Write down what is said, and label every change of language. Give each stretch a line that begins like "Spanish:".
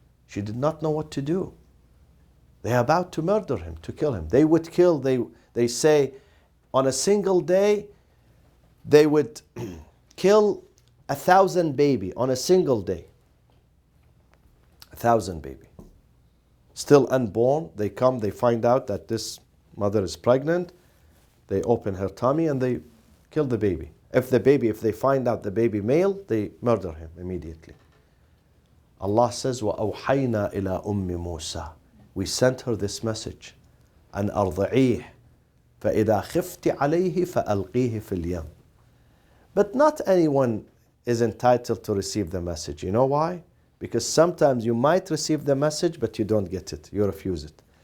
English: She did not know what to do. They are about to murder him, to kill him. They would kill, they say, on a single day, they would kill 1,000 baby on a single day. 1,000 baby. Still unborn, they come, they find out that this mother is pregnant. They open her tummy and they kill the baby. If they find out the baby male, they murder him immediately.
Arabic: Allah says, وَأَوْحَيْنَا إِلَىٰ أُمِّ مُوسَىٰ.
English: We sent her this message.
Arabic: أَنْ أَرْضِعِيهِ فَإِذَا خِفْتِ عَلَيْهِ فَأَلْقِيهِ فِي الْيَمِّ.
English: But not anyone is entitled to receive the message. You know why? Because sometimes you might receive the message, but you don't get it. You refuse it.